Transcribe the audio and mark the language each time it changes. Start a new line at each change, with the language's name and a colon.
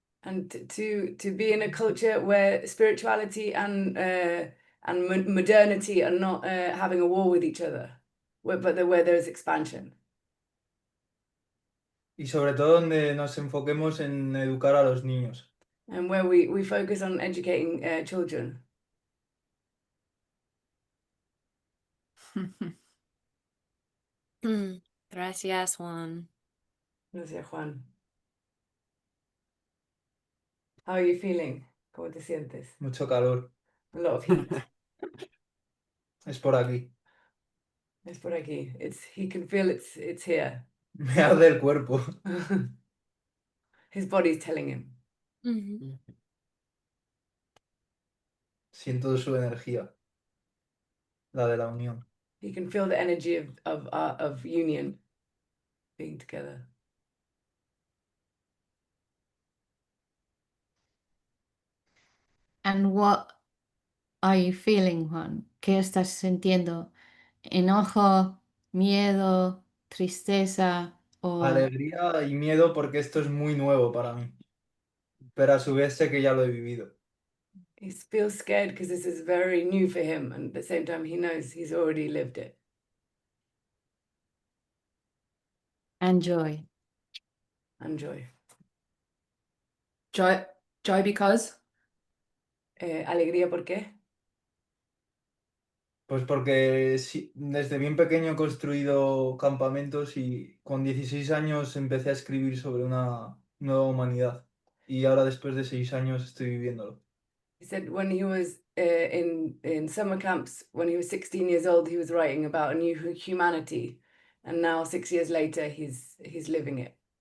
English: And to be in a culture where spirituality and modernity are not having a war with each other, but where there is expansion.
Spanish: Y sobre todo donde nos enfoquemos en educar a los niños.
English: And where we focus on educating children.
Spanish: Gracias, Juan. Gracias, Juan.
English: How are you feeling?
Spanish: ¿Cómo te sientes? Mucho calor.
English: A lot of heat.
Spanish: Es por aquí.
English: It's
Spanish: por aquí.
English: He can feel it's here.
Spanish: Me arde el cuerpo.
English: His body's telling him. Mhm.
Spanish: Siento su energía, la de la unión.
English: He can feel the energy of union being together. And what are you feeling, Juan?
Spanish: ¿Qué estás sintiendo? ¿Enojo, miedo, tristeza o Alegría y miedo porque esto es muy nuevo para mí, pero a su vez sé que ya lo he vivido.
English: He feels scared because this is very new for him, and at the same time, he knows he's already lived it. and joy? And joy. Joy because
Spanish: Alegría, ¿por qué? Pues porque desde bien pequeño he construido campamentos y con 16 años empecé a escribir sobre una nueva humanidad. Y ahora después de 6 años estoy viviéndolo.
English: He said when he was in summer camps, when he was 16 years old, he was writing about a new humanity, and now 6 years later, he's living it.